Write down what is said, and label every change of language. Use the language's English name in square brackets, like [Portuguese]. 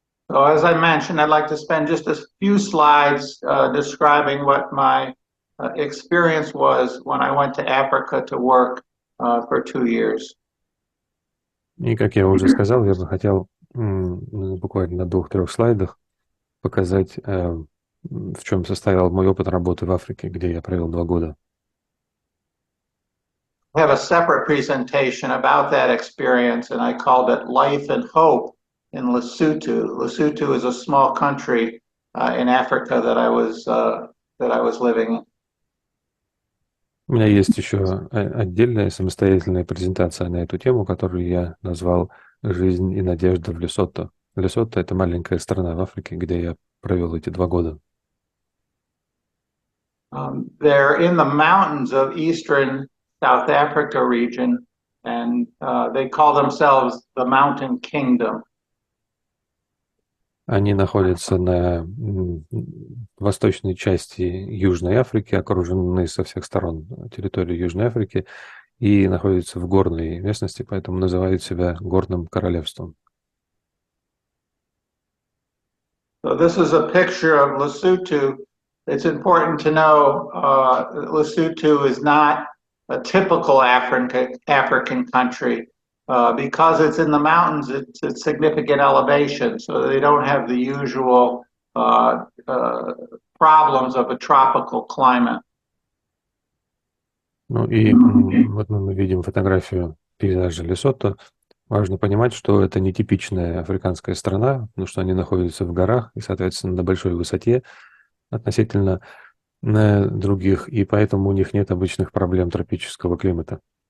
[English] So as I mentioned, I'd like to spend just a few slides describing what my experience was when I went to Africa to work for 2 years. [Russian] И, как я уже сказал, я бы хотел буквально на 2-3 слайдах показать, в чем состоял мой опыт работы в Африке, где я провел 2 года. [English] I have a separate presentation about that experience, and I called it Life and Hope in Lesotho. Lesotho is a small country in Africa that I was living in. [Russian] У меня есть еще отдельная самостоятельная презентация на эту тему, которую я назвал «Жизнь и надежда в Лесото». Лесото — это маленькая страна в Африке, где я провел эти 2 года. [English] They're in the mountains of eastern South Africa region, and they call themselves the Mountain Kingdom. [Russian] Они находятся на восточной части Южной Африки, окружены со всех сторон территории Южной Африки и находятся в горной местности, поэтому называют себя Горным Королевством. [English] So this is a picture of Lesotho. It's important to know Lesotho is not a typical African country. Because it's in the mountains, it's at significant elevation, so they don't have the usual problems of a tropical climate. [Russian] Ну и вот мы видим фотографию пейзажа Лесото. Важно понимать, что это не типичная африканская страна, потому что они находятся в горах и, соответственно, на большой высоте относительно других, и поэтому у них нет обычных проблем тропического климата.